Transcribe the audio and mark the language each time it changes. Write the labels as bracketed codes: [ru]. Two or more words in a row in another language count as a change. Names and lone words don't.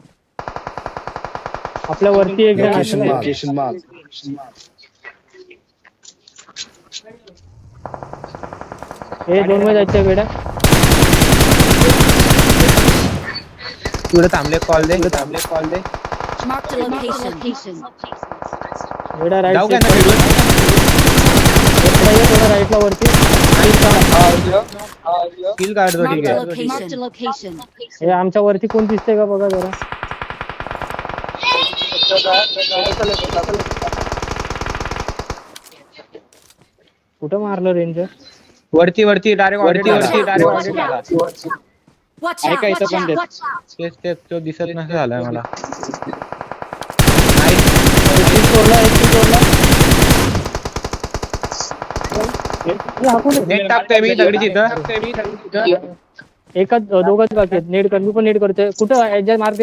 [mr] आपल्या वरती एक जण हे 2 मध्ये जायचं बेडा. तुला थांबले कॉल दे. [en] Mark the location. [mr] बेडा जाऊ राईट. का ना? थोडं राईटला वरती किल काढतो ठीक [en] Marked a [mr] आहे. location. हे आमच्या वरती कोण दिसतंय का बघा जरा. कुठं मारलं रेंजर? वरती डायरेक्ट वरती Watch आहे out. का इथं Watch पण out. ते? [en] Watch out. [mr] तेच तो दिसत नसं झालाय मला. नेट टाकतोय मी दगडी तिथं. एकच दोघंच बाकी आहेत. नेट कर, मी पण नेट करतोय. कुठं याच्या मारते?